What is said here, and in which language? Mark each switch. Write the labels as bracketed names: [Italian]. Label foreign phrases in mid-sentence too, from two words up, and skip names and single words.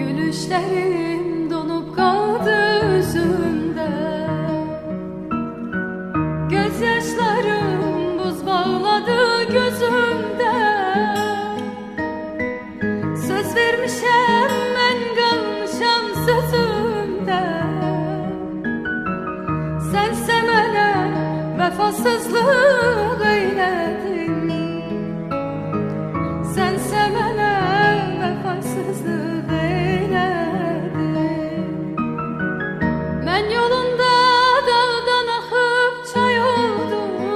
[Turkish] gülüşlerim donup kaldı üzümde. Gözyaşlarım buz bağladı gözümde. Söz vermişem ben kalmışam sözümde. Sense mənə vefasızlık eyledin. Sense mənə vefasızlık eyledin. [Azerbaijani] Mən yolunda dağdan axıb çay oldum.